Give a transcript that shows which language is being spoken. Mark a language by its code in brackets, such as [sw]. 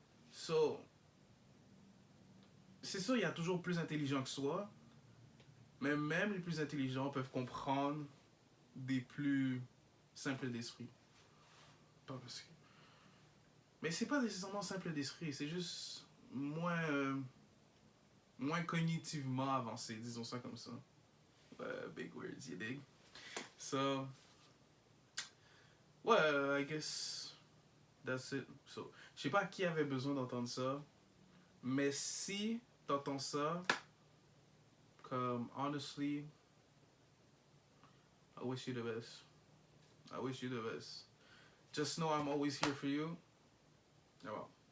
[fr] So, c'est sûr, il y a toujours plus intelligent que soi, mais même les plus intelligents peuvent comprendre des plus simples d'esprit. Pas parce que... Mais c'est pas nécessairement simple d'esprit, c'est juste moins cognitivement avancé, disons ça comme ça. [en] Big words, you dig? So, [fr] ouais, [en] I guess that's it. [fr] So, je sais pas qui avait besoin d'entendre ça, mais si t'entends ça, comme, [en] honestly, I wish you the best. I wish you the best. Just know I'm always here for you. Oh, well.